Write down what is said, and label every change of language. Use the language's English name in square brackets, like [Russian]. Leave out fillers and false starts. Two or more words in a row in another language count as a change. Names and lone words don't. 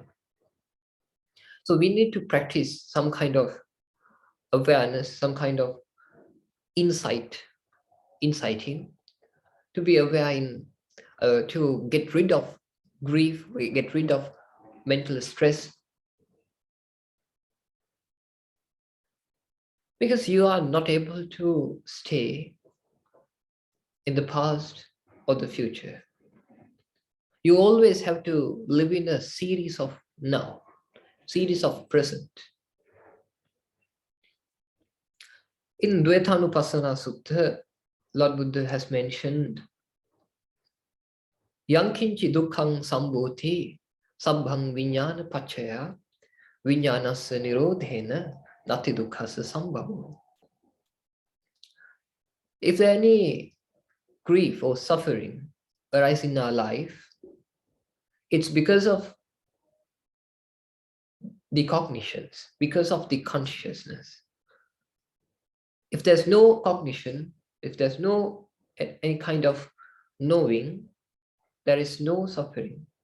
[English] So we need to practice some kind of awareness, some kind of insighting, to be aware in, to get rid of grief, we get rid of mental stress, because you are not able to stay in the past or the future. You always have to live in a series of now, series of present. In Dvaitanupassana Sutta, Lord Buddha has mentioned, [Pali] Yankinchi dukkhang sambhuti sabbhang viññāna paccaya viññānassa nirodhena nati dukkhassa sambhavo. [English] If there any grief or suffering arise in our life, it's because of the cognitions, because of the consciousness. If there's no cognition, if there's no any kind of knowing, there is no suffering.